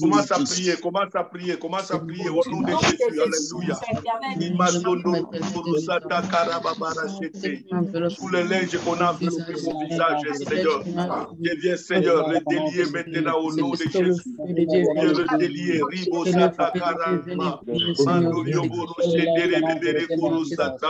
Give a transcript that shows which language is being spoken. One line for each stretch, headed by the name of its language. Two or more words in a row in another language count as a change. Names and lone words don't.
French: Commence à prier, commence à prier, commence à prier au nom de Jésus. Alléluia. Sous le linge qu'on a enveloppé mon visage, Seigneur. Je viens, Seigneur, le délier maintenant au nom de Jésus. Je viens le délier. Ribo Sata Karama. Mando Yoboro Shedere Bebere Kuro Sata.